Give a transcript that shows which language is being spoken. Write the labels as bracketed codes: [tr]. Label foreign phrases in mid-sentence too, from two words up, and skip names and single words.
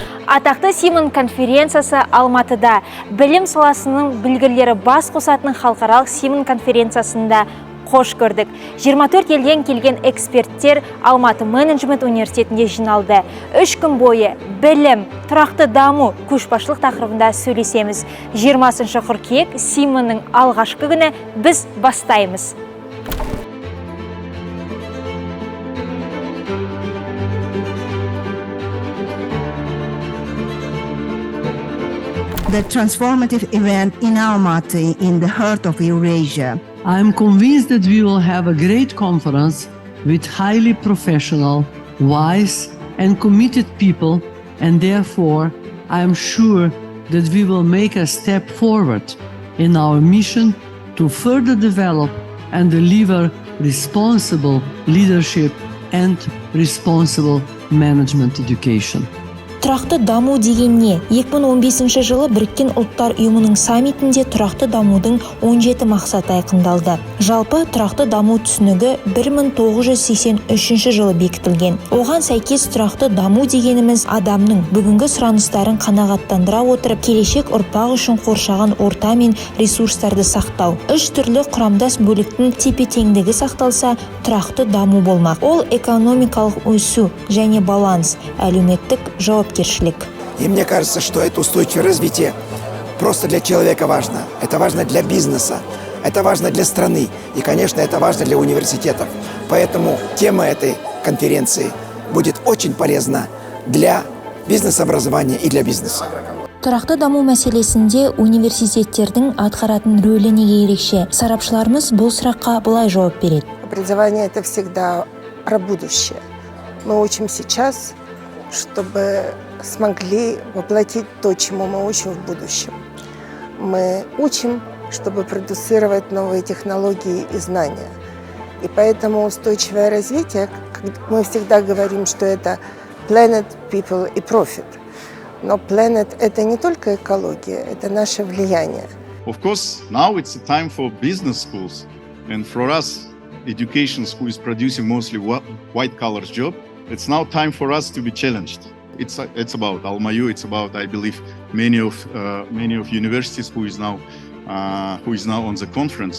[kk] Атақты CEEMAN конференциясы Алматыда білім саласының білгірлері бас қосатын халықаралық CEEMAN конференциясында қош көрдік. 24 елден келген эксперттер Алматы менеджмент университетінде жиналды. 3 күн бойы білім, тұрақты даму, көшбасшылық тақырыбында сөйлесеміз. 20 қыркүйек CEEMAN-ның алғашқы күні біз бастаймыз. [en] The transformative event in Almaty in the heart of Eurasia. I am convinced that we will have a great conference with highly professional, wise and committed people, and therefore I am sure that we will make a step forward in our mission to further develop and deliver responsible leadership and responsible management education. [kk] Тұрақты даму деген не? 2015 жылы Біріккен ұлттар ұйымының саммитінде тұрақты дамудың 17 мақсаты айқындалды. Жалпы тұрақты даму түсінігі 1983 жылы бекітілген. Оған сәйкес тұрақты даму дегеніміз адамның бүгінгі сұраныстарын қанағаттандыра отырып, келешек ұрпақ үшін қоршаған орта мен ресурстарды сақтау. 3 түрлі құрамдас бөліктің тепе-теңдігі сақталса, тұрақты даму болмақ. Ол экономикалық өсу және баланс, әлеуметтік жауапкершілік. [ru] И мне кажется, что это устойчивое развитие просто для человека важно. Это важно для бизнеса, это важно для страны и, конечно, это важно для университетов. Поэтому тема этой конференции будет очень полезна для бизнес-образования и для бизнеса. [kk] Тұрақты даму мәселесінде университеттердің атқаратын рөлі неге ерекше? Сарапшыларымыз бұл сұраққа былай жауап береді. [ru] Образование – это всегда про будущее. Мы учим сейчас, чтобы смогли воплотить то, чему мы учим в будущем. Мы учим, чтобы продуцировать новые технологии и знания. И поэтому устойчивое развитие, мы всегда говорим, что это [en] planet, people [ru] и profit. Но planet – это не только экология, это наше влияние. [en] Of course, now it's a time for business schools. And for us, education school is producing mostly white-collar job. It's now time for us to be challenged. It's about AlmaU. It's about, I believe, many of universities who is now on the conference.